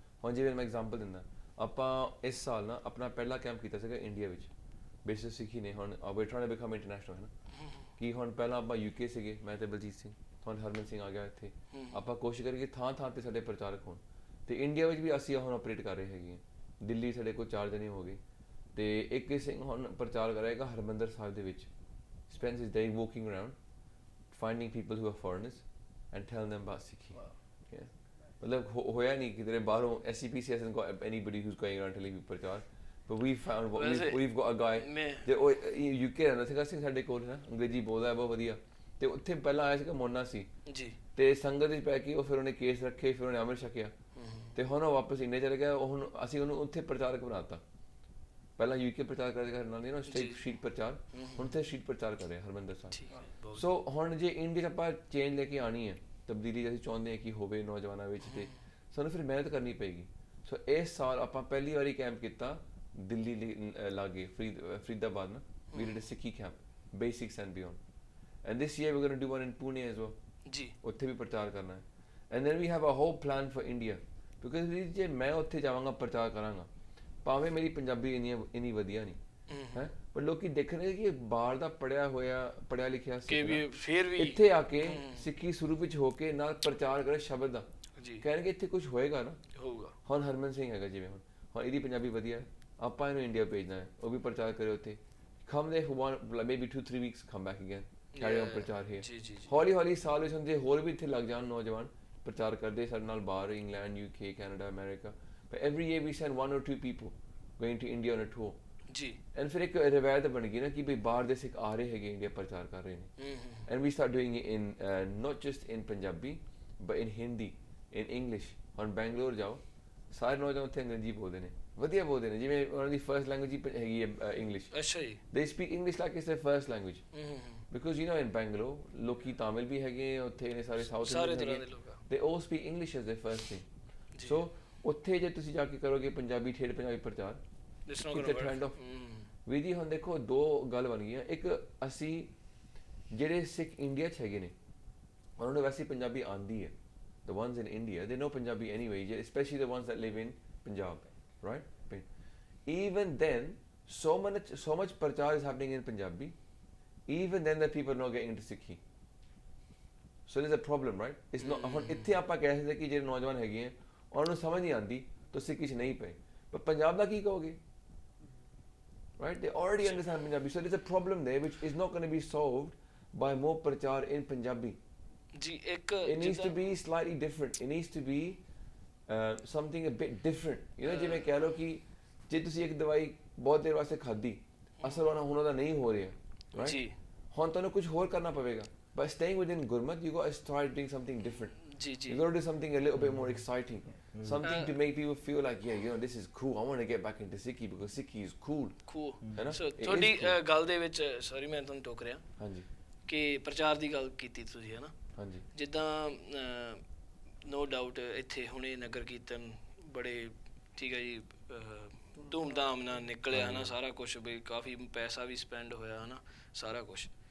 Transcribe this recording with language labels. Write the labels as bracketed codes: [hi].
[pa] ਹੁਣ ਜਿਵੇਂ ਮੈਂ ਐਗਜ਼ਾਮਪਲ ਦਿੰਦਾ, ਆਪਾਂ ਇਸ ਸਾਲ ਨਾ ਆਪਣਾ ਪਹਿਲਾ ਕੈਂਪ ਕੀਤਾ ਸੀਗਾ ਇੰਡੀਆ ਵਿੱਚ, ਬੇਸਿਸ ਸਿੱਖੀ ਨੇ, ਹੁਣ [en] ਵੀ trying to become international, [pa] ਹੈ ਨਾ, ਕਿ ਹੁਣ ਪਹਿਲਾਂ ਆਪਾਂ UK ਸੀਗੇ, ਮੈਂ ਤੇ ਬਲਜੀਤ ਸਿੰਘ, ਹੁਣ ਹਰਮਨ ਸਿੰਘ ਆ ਗਿਆ ਇੱਥੇ, ਆਪਾਂ ਕੋਸ਼ਿਸ਼ ਕਰੀਏ ਥਾਂ 'ਤੇ ਸਾਡੇ ਪ੍ਰਚਾਰਕ ਹੋਣ। ਤੇ ਇੰਡੀਆ ਵਿੱਚ ਵੀ ਅਸੀਂ ਹੁਣ ਆਪਰੇਟ ਕਰ ਰਹੇ ਹੈਗੇ ਹਾਂ। ਦਿੱਲੀ ਸਾਡੇ ਕੋਲ 4 ਜਣੇ ਹੋ ਗਏ, ਤੇ ਇੱਕ ਸਿੰਘ ਹੁਣ ਪ੍ਰਚਾਰ ਕਰੇਗਾ ਹਰਮੰਦਰ ਸਾਹਿਬ ਦੇ ਵਿੱਚ, [en] spends his day walking around finding people who are foreigners and telling them about Sikhi. [pa] ਮਤਲਬ ਹੋਇਆ ਨਹੀਂ ਕਿ ਤੇਰੇ ਬਾਹਰੋਂ [en] SCPC hasn't got anybody who's going around telling people prachar, but we found [pa] ਵੈਸੇ [en] we've got a guy [pa] ਮੈਂ ਤੇ ਉਹ UK ਰਹਿੰਦਾ ਸੀਗਾ ਸਿੰਘ ਸਾਡੇ ਕੋਲ ਨਾ, ਅੰਗਰੇਜ਼ੀ ਬੋਲਦਾ ਹੈ ਬਹੁਤ ਵਧੀਆ, ਤੇ ਉੱਥੇ ਪਹਿਲਾਂ ਆਇਆ ਸੀਗਾ ਮੋਨਾ ਸੀ ਜੀ ਤੇ ਸੰਗਤ ਵਿੱਚ ਪੈ ਕੇ ਉਹ ਫਿਰ ਉਹਨੇ ਕੇਸ ਰੱਖੇ, ਫਿਰ ਉਹਨੇ ਅੰਮ੍ਰਿਤ ਛਕਿਆ ਤੇ ਹੁਣ ਉਹ ਵਾਪਸ ਇੰਡੀਆ ਚਲੇ ਗਿਆ। ਉਹ ਹੁਣ ਅਸੀਂ ਉਹਨੂੰ ਉੱਥੇ ਪ੍ਰਚਾਰਕ ਬਣਾਤਾ। ਪਹਿਲਾਂ UK ਪ੍ਰਚਾਰ ਕਰਦੇ ਨਾਲ ਨਹੀਂ ਨਾ ਸਟ੍ਰੀਟ ਪ੍ਰਚਾਰ, ਹੁਣ ਉੱਥੇ ਸਟ੍ਰੀਟ ਪ੍ਰਚਾਰ ਕਰ ਰਿਹਾ ਹਰਮੰਦਰ ਸਾਹਿਬ। ਸੋ ਹੁਣ ਜੇ ਇੰਡੀਆ 'ਚ ਆਪਾਂ ਚੇਂਜ ਲੈ ਕੇ ਆਉਣੀ ਹੈ, ਤਬਦੀਲੀ ਅਸੀਂ ਚਾਹੁੰਦੇ ਹਾਂ ਕਿ ਹੋਵੇ ਨੌਜਵਾਨਾਂ ਵਿੱਚ, ਤੇ ਸਾਨੂੰ ਫਿਰ ਮਿਹਨਤ ਕਰਨੀ ਪਏਗੀ। ਸੋ ਇਸ ਸਾਲ ਆਪਾਂ ਪਹਿਲੀ ਵਾਰੀ ਕੈਂਪ ਕੀਤਾ ਦਿੱਲੀ ਲਾਗੇ ਫਰੀਦਾਬਾਦ ਨਾ, [en] we did a Sikhi camp, basics and beyond, and this year we're going to do one in Pune as well [pa] ਜੀ ਉੱਥੇ ਵੀ ਪ੍ਰਚਾਰ ਕਰਨਾ ਹੈ। [en] and then we have a whole plan for India, because [pa] ਜੇ ਮੈਂ ਉੱਥੇ ਜਾਵਾਂਗਾ ਪ੍ਰਚਾਰ ਕਰਾਂਗਾ, ਭਾਵੇਂ ਮੇਰੀ ਪੰਜਾਬੀ ਇੰਨੀ ਵਧੀਆ ਨਹੀਂ ਹੈ, ਪਰ ਲੋਕੀ ਦੇਖਣਗੇ ਕਿ ਬਾਹਰ ਦਾ ਪੜਿਆ ਲਿਖਿਆ ਫਿਰ ਵੀ ਇੱਥੇ ਆ ਕੇ ਸਿੱਖੀ ਸਰੂਪ ਵਿੱਚ ਹੋ ਕੇ ਨਾਲ ਪ੍ਰਚਾਰ ਕਰੇ ਸ਼ਬਦ ਦਾ, ਕਹਿਣਗੇ ਇੱਥੇ ਕੁਝ ਹੋਏਗਾ ਨਾ, ਹੋਊਗਾ। ਹੁਣ ਹਰਮਨ ਸਿੰਘ ਹੈਗਾ ਜਿਵੇਂ, ਹੁਣ ਇਹਦੀ ਪੰਜਾਬੀ ਵਧੀਆ ਹੈ, ਆਪਾਂ ਇਹਨੂੰ ਇੰਡੀਆ ਭੇਜਣਾ ਹੈ, ਉਹ ਵੀ ਪ੍ਰਚਾਰ ਕਰੇ ਉੱਥੇ। [en] come there for maybe 2-3 weeks, come back again, carry on prachar here। [pa] ਹੌਲੀ ਹੌਲੀ ਸਾਲ ਵਿੱਚ ਹੁੰਦੇ ਹੋਰ ਵੀ ਇੱਥੇ ਲੱਗ ਜਾਣ ਨੌਜਵਾਨ ਪ੍ਰਚਾਰ ਕਰਦੇ ਸਾਡੇ ਨਾਲ ਬਾਹਰ, England, UK, Canada, America. [en] but every year we send 1 or 2 people going to India on a tour ਜੀ। [pa] ਐਂਡ ਫਿਰ ਇੱਕ ਰਵਾਇਤ ਬਣ ਗਈ ਨਾ ਕਿ ਵੀ ਬਾਹਰ ਦੇ ਸਿੱਖ ਆ ਰਹੇ ਹੈਗੇ ਇੰਡੀਆ ਪ੍ਰਚਾਰ ਕਰ ਰਹੇ ਨੇ, [en] And we start doing it in not just in Punjabi but in Hindi, in English। [pa] ਹੁਣ ਬੈਂਗਲੋਰ ਜਾਓ, ਸਾਰੇ ਨੌਜਵਾਨ ਉੱਥੇ ਅੰਗਰੇਜ਼ੀ ਬੋਲਦੇ ਨੇ, ਵਧੀਆ ਬੋਲਦੇ ਨੇ, ਜਿਵੇਂ ਉਹਨਾਂ ਦੀ ਫਰਸਟ ਲੈਂਗੁਏਜ ਹੀ ਹੈਗੀ ਹੈ ਇੰਗਲਿਸ਼। ਅੱਛਾ ਜੀ। [en] they speak English like it's their first language, because you know in Bangalore [pa] ਲੋਕੀ ਤਾਮਿਲ ਵੀ ਹੈਗੇ ਉੱਥੇ ਨੇ, ਸਾਰੇ ਸਾਊਥ ਇੰਡੀਅਨ ਹੈਗੇ, [en] they all speak English as their first thing। [pa] so ਉੱਥੇ ਜੇ ਤੁਸੀਂ ਜਾ ਕੇ ਕਰੋਗੇ ਪੰਜਾਬੀ ਠੇਠ ਪੰਜਾਬੀ ਪ੍ਰਚਾਰ, [en] it's a trend of [pa] ਵੀ ਜੀ। ਹੁਣ ਦੇਖੋ ਦੋ ਗੱਲ ਬਣ ਗਈਆਂ, ਇੱਕ ਅਸੀਂ ਜਿਹੜੇ ਸਿੱਖ ਇੰਡੀਆ 'ਚ ਹੈਗੇ ਨੇ ਉਹਨਾਂ ਨੂੰ ਵੈਸੇ ਪੰਜਾਬੀ ਆਉਂਦੀ ਹੈ, [en] the ones in India they know Punjabi anyway, especially the ones that live in Punjab, right? Even then so much prachar is happening in Punjabi, even then that people are not getting into Sikhi, so there's a problem, right? [pa] It's not ਹੁਣ ਇੱਥੇ ਆਪਾਂ ਕਹਿ ਸਕਦੇ ਕਿ ਜਿਹੜੇ ਨੌਜਵਾਨ ਹੈਗੇ ਆ ਉਹਨਾਂ ਨੂੰ ਸਮਝ ਨਹੀਂ ਆਉਂਦੀ ਤਾਂ ਸਿੱਖੀ 'ਚ ਨਹੀਂ ਪਏ, ਪਰ ਪੰਜਾਬ ਦਾ ਕੀ ਕਹੋਗੇ, right? [en] they already understand Punjabi, so there's a problem there which is not going to be solved by more prachar in Punjabi ਜੀ। ਇੱਕ it needs to be slightly different, it needs to be something a bit different, you know। [pa] ਜਿਵੇਂ ਕਹਿ ਲਓ ਕਿ ਜੇ ਤੁਸੀਂ ਇੱਕ ਦਵਾਈ ਬਹੁਤ ਦੇਰ ਵਾਸਤੇ ਖਾਧੀ, ਅਸਰ ਉਹਨਾਂ ਦਾ ਨਹੀਂ ਹੋ ਰਿਹਾ ਜੀ, ਹੁਣ ਤੁਹਾਨੂੰ ਕੁਝ ਹੋਰ ਕਰਨਾ ਪਵੇਗਾ, [en] but staying within Gurmat you got to start doing something different [pa] ਜੀ। [en] you got to do something a little bit more exciting, something to make people feel like yeah, you know, this is cool, I want to get back into Sikhi because Sikhi is cool ਹੈ ਨਾ। [pa] ਸੋ ਤੁਹਾਡੀ ਗੱਲ ਦੇ ਵਿੱਚ sorry ਮੈਂ ਤੁਹਾਨੂੰ ਟੋਕ ਰਿਹਾ, ਹਾਂਜੀ, ਕਿ ਪ੍ਰਚਾਰ ਦੀ ਗੱਲ ਕੀਤੀ ਤੁਸੀਂ ਹੈ ਨਾ, ਹਾਂਜੀ, ਜਿੱਦਾਂ ਨੋ ਡਾਊਟ ਇੱਥੇ ਹੁਣੇ ਨਗਰ ਕੀਰਤਨ ਬੜੇ ਠੀਕ ਹੈ ਜੀ ਧੂਮਧਾਮ ਨਾਲ ਨਿਕਲਿਆ ਹੈ ਨਾ, ਸਾਰਾ ਕੁਛ ਵੀ ਕਾਫੀ ਪੈਸਾ ਵੀ ਸਪੈਂਡ ਹੋਇਆ ਹੈ ਨਾ, ਸਾਰਾ ਕੁਛ।